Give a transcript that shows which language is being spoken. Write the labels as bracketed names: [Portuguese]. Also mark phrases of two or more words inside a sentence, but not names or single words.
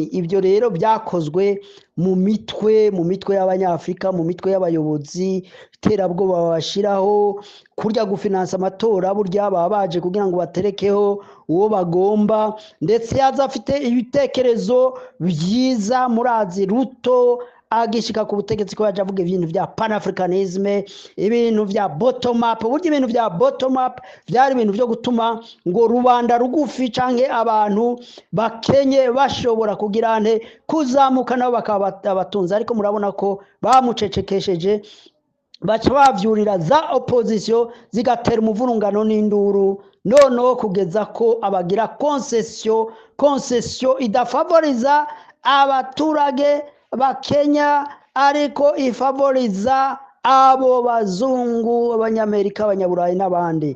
[Rundi] Ibyo rero byakozwe mu mitwe y'abanyafrika, mu mitwe y'abayobozi, iterabwoba babashiraho, kurya gufinansa amatora burya baba baje kugira ngo baterekeho uwo bagomba, ndetse yaza afite ibitekerezo byiza. Murazi Ruto agishika ku butegetsi ko yaje avuga ibintu vya panafricanisme, ibintu vya [English] bottom up. [Rundi] Burya ibintu vya [English] bottom up [Rundi] byari ibintu byo gutuma ngo rubanda rugufi canke abantu bakenye bashobora kugira kuzamuka nabo bakaba abatunzi, ariko murabona ko bamucecekesheje baca bavyurira za opposition zigatera umuvurungano n'induru noneho kugeza ko abagira concession idafavoriza abaturage bakenya ariko ifavoriza abo bazungu abanyamerika abanyaburayi n'abandi.